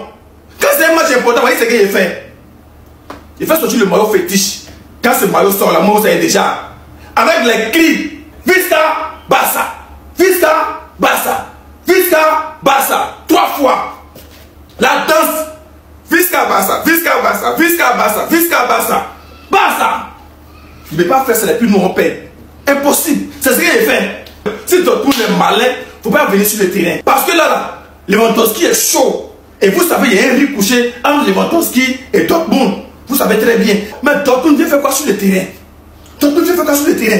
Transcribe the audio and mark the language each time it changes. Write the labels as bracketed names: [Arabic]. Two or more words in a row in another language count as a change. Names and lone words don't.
[French] Quand c'est un match important, vous voyez ce qu'il fait. Il fait sortir le maillot fétiche. Quand ce maillot sort, là, moi, vous savez déjà. Avec les cris [Catalan] Visca Barça, Visca Barça, Visca Barça. [French] 3 fois. La danse. [Catalan] Visca Barça, Visca Barça, Visca Barça, Visca Barça. [French] Barça. Il ne peut pas faire ça les plus nous paix. Impossible. C'est ce qu'il fait. Si Dortmund est malin, il ne faut pas venir sur le terrain. Parce que là, Lewandowski est chaud. Et vous savez, il y a un riz couché entre Lewandowski et Dortmund. Vous savez très bien. Mais Dortmund vient faire quoi sur le terrain? Dortmund vient faire quoi sur le terrain?